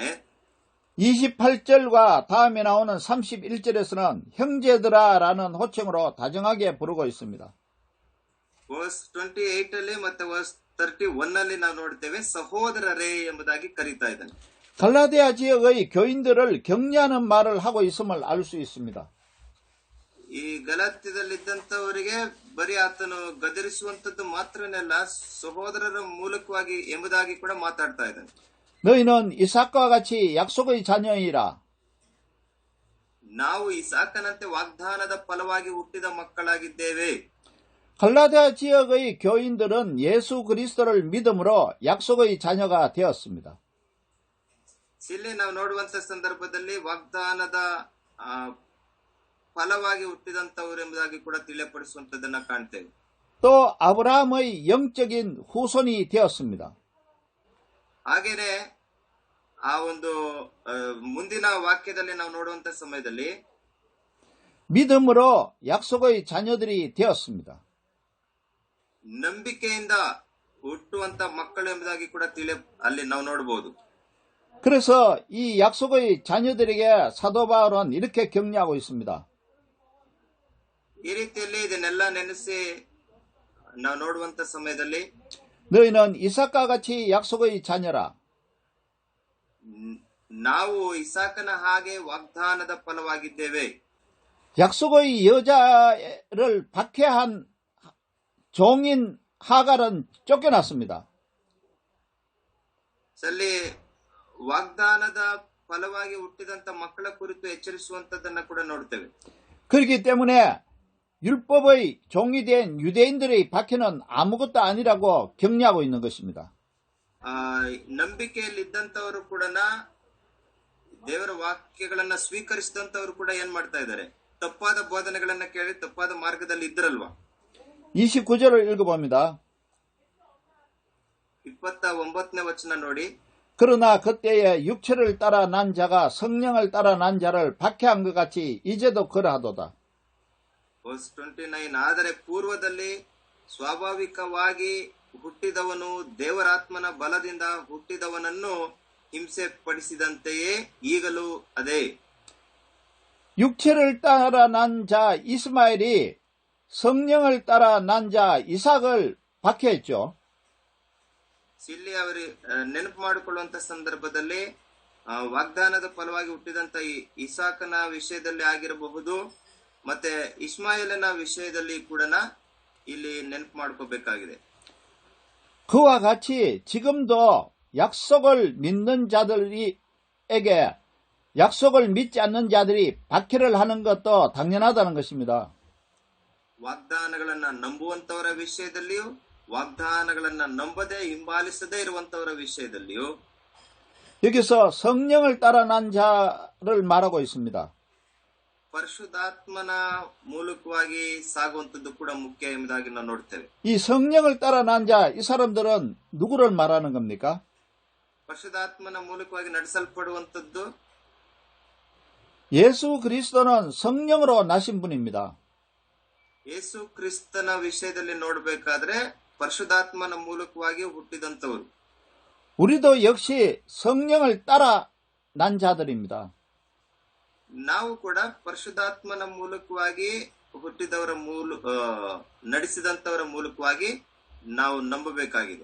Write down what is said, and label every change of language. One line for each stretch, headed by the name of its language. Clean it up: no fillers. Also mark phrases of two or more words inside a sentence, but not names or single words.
Korean: 28절과 다음에 나오는 31절에서는 형제들아라는 호칭으로 다정하게 부르고 있습니다.
Kannada: ವರ್ಸ್ 28 ಅಲ್ಲಿ ಮತ್ತೆ ವರ್ಸ್ 31 ನಲ್ಲಿ ನಾವು ನೋಡ್ತೇವೆ ಸಹೋದರರೇ ಎಂಬುದಾಗಿ ಕರೀತಾ ಇದ್ದಾನೆ.
Korean: 갈라디아 지역의 교인들을 격려하는 말을 하고 있음을 알 수 있습니다.
Kannada: ಈ ಗಲಾತ್ಯದಲ್ಲಿದ್ದಂತವರಿಗೆ ಬರೀ ಆತನು ಗದರಿಸುವಂತದ್ದು ಮಾತ್ರನಲ್ಲ, ಸಹೋದರರ ಮೂಲಕವಾಗಿ ಎಂಬುದಾಗಿ ಕೂಡ ಮಾತಾಡ್ತಾ ಇದ್ದಾನೆ.
Korean: 너희는 이삭과 같이 약속의 자녀이라.
Kannada: ನಾವು ಇಸಾಕನಂತೆ ವಾಗ್ದಾನದ ಫಲವಾಗಿ ಹುಟ್ಟಿದ ಮಕ್ಕಳಾಗಿದ್ದೇವೆ.
Korean: 갈라디아 지역의 교인들은 예수 그리스도를 믿음으로 약속의 자녀가 되었습니다.
Kannada: ಇಲ್ಲಿ ನಾವು ನೋಡುವಂತ ಸಂದರ್ಭದಲ್ಲಿ ವಾಗ್ದಾನದ ಫಲವಾಗಿ ಹುಟ್ಟಿದಂತವರು ಎಂಬುದಾಗಿ ಕೂಡ ತಿಳಿಯಪಡಿಸುವಂತದನ್ನ ಕಾಣ್ತೇವೆ.
Korean: 또 아브라함의 영적인 후손이 되었습니다.
Kannada: ಹಾಗೇನೆ ಆ ಒಂದು ಮುಂದಿನ ವಾಕ್ಯದಲ್ಲಿ ನಾವು ನೋಡುವಂತ ಸಮಯದಲ್ಲಿ
Korean: 믿음으로 약속의 자녀들이 되었습니다.
Kannada: ನಂಬಿಕೆಯಿಂದ ಹುಟ್ಟುವಂತ ಮಕ್ಕಳು ಎಂಬುದಾಗಿ ಕೂಡ ಅಲ್ಲಿ ನಾವು ನೋಡಬಹುದು.
Korean: 그래서 이 약속의 자녀들에게 사도 바울은 이렇게 격려하고 있습니다.
Kannada: ಈ ರೀತಿಯಲ್ಲಿ ಇದನ್ನೆಲ್ಲ ನೆನೆಸಿ ನಾವು ನೋಡುವಂತ ಸಮಯದಲ್ಲಿ
Korean: 너희는 이삭과 같이 약속의 자녀라.
Kannada: ನಾವು ಇಸಾಕನ ಹಾಗೆ ವಾಗ್ದಾನದ ಫಲವಾಗಿದ್ದೇವೆ.
Korean: 약속의 여자를 박해한 종인 하갈은 쫓겨났습니다.
Kannada: ಅಲ್ಲಿ ವಾಗ್ದಾನದ ಫಲವಾಗಿ ಹುಟ್ಟಿದಂತ ಮಕ್ಕಳ ಕುರಿತು ಎಚ್ಚರಿಸುವಂತದನ್ನ ಕೂಡ ನೋಡ್ತೇವೆ.
Korean: 그렇기 때문에 율법의 종이 된 유대인들의 박해는 아무것도 아니라고 격려하고 있는 것입니다.
Kannada: ನಂಬಿಕೆಯಲ್ಲಿದ್ದಂತವರು ಕೂಡ ದೇವರ ವಾಕ್ಯಗಳನ್ನ ಸ್ವೀಕರಿಸಿದಂತವರು ಕೂಡ ಏನ್ ಮಾಡ್ತಾ ಇದ್ದಾರೆ, ತಪ್ಪಾದ ಬೋಧನೆಗಳನ್ನ ಕೇಳಿ ತಪ್ಪಾದ ಮಾರ್ಗದಲ್ಲಿ ಇದ್ರಲ್ವಾ.
Korean: 29절을 읽어봅니다.
Kannada: 29ನೇ ವಚನ ನೋಡಿ.
Korean: 그러나 그때에 육체를 따라 난 자가 성령을 따라 난 자를 박해한 것 같이 이제도 그러하도다.
Kannada: ವರ್ಸ್ 29. ಆದರೆ ಪೂರ್ವದಲ್ಲಿ ಸ್ವಾಭಾವಿಕವಾಗಿ ಹುಟ್ಟಿದವನು ದೇವರಾತ್ಮನ ಬಲದಿಂದ ಹುಟ್ಟಿದವನನ್ನು ಹಿಂಸೆ ಪಡಿಸಿದಂತೆಯೇ ಈಗಲೂ ಅದೇ.
Korean: 육체를 따라 난 자 이스마엘이 성령을 따라 난 자 이삭을 박해했죠.
Kannada: ಇಲ್ಲಿ ಅವರು ನೆನಪು ಮಾಡಿಕೊಳ್ಳುವಂತ ಸಂದರ್ಭದಲ್ಲಿ ವಾಗ್ದಾನದ ಫಲವಾಗಿ ಹುಟ್ಟಿದಂತ ಇಸಾಕನ ವಿಷಯದಲ್ಲಿ ಆಗಿರಬಹುದು, ಮತ್ತೆ ಇಸ್ಮಾಯಿಲನ ವಿಷಯದಲ್ಲಿ ಕೂಡ ಇಲ್ಲಿ ನೆನಪು ಮಾಡ್ಕೋಬೇಕಾಗಿದೆ.
Korean: 그와 같이 지금도 약속을 믿는 자들에게 약속을 믿지 않는 자들이 박해를 하는 것도 당연하다는 것입니다.
Kannada: ವಾಗ್ದಾನಗಳನ್ನ ನಂಬುವಂತವರ ವಿಷಯದಲ್ಲಿಯೂ ವಾಗ್ದಾನಗಳನ್ನ ನಂಬದೆ ಹಿಂಬಾಲಿಸದೇ ಇರುವಂತವರ ವಿಷಯದಲ್ಲಿಯೂ
Korean: 여기서 성령을 따라 난 자를 말하고 있습니다.
Kannada: ಪರಿಶುದ್ಧಾತ್ಮನ ಮೂಲಕವಾಗಿ ಸಾಗುವಂತದ್ದು ಕೂಡ ಮುಖ್ಯ ಎಂಬುದಾಗಿ ನಾವು ನೋಡ್ತೇವೆ.
Korean: 이 성령을 따라 난 자, 이 사람들은 누구를 말하는 겁니까?
Kannada: ಪರಿಶುದ್ಧಾತ್ಮನ ಮೂಲಕವಾಗಿ ನಡೆಸಲ್ಪಡುವಂತದ್ದು
Korean: 예수 그리스도는 성령으로 나신 분입니다.
Kannada: ಯೇಸು ಕ್ರಿಸ್ತನ ವಿಷಯದಲ್ಲಿ ನೋಡಬೇಕಾದ್ರೆ ಪರಿಶುದ್ಧಾತ್ಮನ ಮೂಲಕವಾಗಿ ಹುಟ್ಟಿದಂತವರು.
Korean: 우리도 역시 성령을 따라 난 자들입니다.
Kannada: ನಾವು ಕೂಡ ಪರಿಶುದ್ಧಾತ್ಮನ ಮೂಲಕವಾಗಿ ಹುಟ್ಟಿದವರ ನಡೆಸಿದಂತವರ ಮೂಲಕವಾಗಿ ನಾವು ನಂಬಬೇಕಾಗಿದೆ.